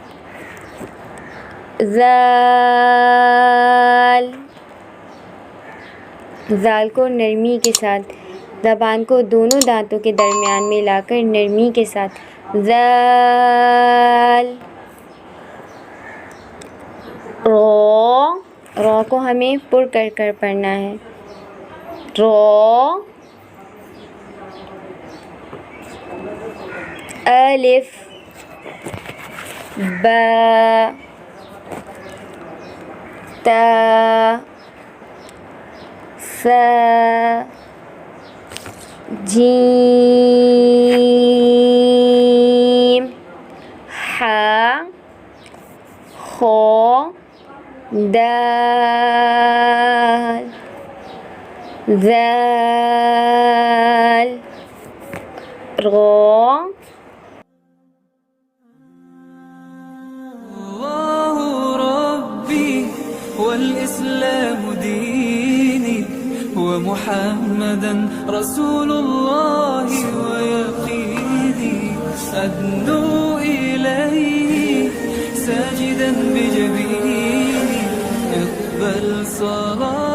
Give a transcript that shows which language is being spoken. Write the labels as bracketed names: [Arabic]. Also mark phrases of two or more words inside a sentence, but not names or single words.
[Urdu] ذال، ذال کو نرمی کے ساتھ زبان کو دونوں دانتوں کے درمیان میں لا کر نرمی کے ساتھ ذال. رو، رو کو ہمیں پر کر کر پڑھنا ہے. رو، الف، با، تا، ثا، جیم، ہا، خو، دال، ذال، رو. [Arabic] الله ربي والإسلام ديني ومحمدا رسول الله ويقيني أدنو إليه ساجدا بجبيني اقبل صلاة